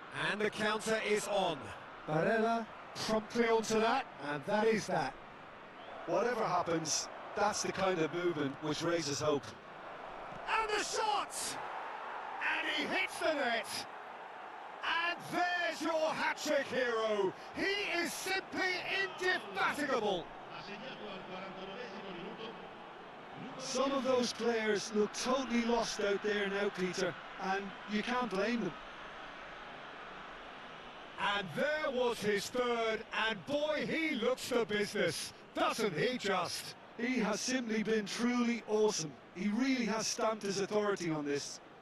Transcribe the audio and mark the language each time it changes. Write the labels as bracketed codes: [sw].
[en] And the counter is on. Barella promptly onto that, and that is that. Whatever happens, that's the kind of movement which raises hope. And the shot! And he hits the net! And there's your hat-trick hero! He is simply indefatigable! [it] Ha segnato al 49esimo minuto. [en] Some of those players look totally lost out there now, Peter, and you can't blame them. And there was his third, and boy, he looks the business, doesn't he just? He has simply been truly awesome. He really has stamped his authority on this.